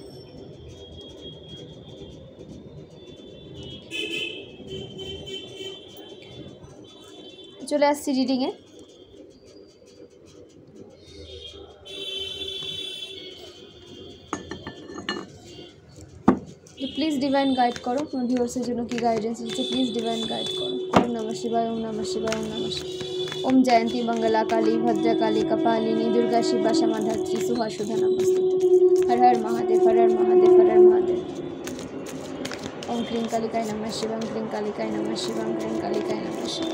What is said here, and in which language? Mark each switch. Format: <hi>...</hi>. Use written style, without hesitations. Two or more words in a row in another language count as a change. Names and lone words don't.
<bn>চলে আসছি রিডিংয়ে। তো</bn> <en>please divine guide</en> <bn>করো, কোনো ভিউয়ার্সের জন্য কী গাইডেন্স এসেছে</bn> <en>please divine guide</en> <bn>করো।</bn> <sa>ওম নমঃ শিবায়, ওম নমঃ শিবায়, ওম নমঃ শিবায়। ওম জয়ন্তী মঙ্গলা কালী ভদ্রকালী কপালিনী দুর্গা শিবা শ্যামা ধাত্রী সুহা সুধা নমস্তুতে। হর হর মহাদেব, হর হর মহাদেব, হর হর মহাদেব। ওম ক্লিং কালিকায় নমঃ শিবায়, ওম ক্লিং কালিকায় নমঃ শিবায়, ওম ক্লিং কালিকায় নমঃ শিবায়।</sa>